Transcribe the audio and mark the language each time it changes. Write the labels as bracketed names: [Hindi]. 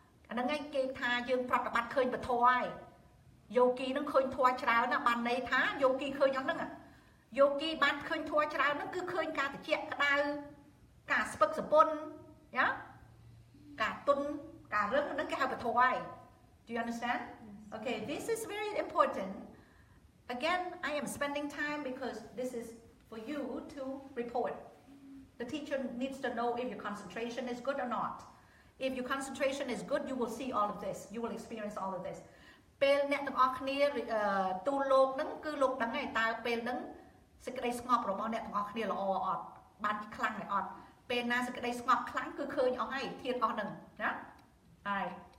[Khmer] អាហ្នឹងឯងគេថាយើងប្រតិបត្តិឃើញពធហើយយោគីហ្នឹងឃើញធម៌ច្រើនណាបានន័យថាយោគីឃើញអត់ហ្នឹងយោគីបានឃើញធម៌ច្រើនហ្នឹងគឺឃើញការតិចក្តៅការស្ពឹកសពុនណាការទុនការរឹងហ្នឹងគេហៅពធហើយ [English] Do you understand? Okay, this is very important. Again, I am spending time because this is for you to report. The teacher needs to know if your concentration is good or not. If your concentration is good, you will see all of this. You will experience all of this. [Khmer] ពេលអ្នកទាំងអស់គ្នាទូលលោកហ្នឹងគឺលោកដឹងហើយតើពេលហ្នឹងសេចក្តីស្ងប់របស់អ្នកទាំងអស់គ្នាល្អអត់បានខ្លាំងហើយអត់ពេលណាសេចក្តីស្ងប់ខ្លាំងគឺឃើញអស់ហើយធាតុអស់ហ្នឹងណា [English] Alright.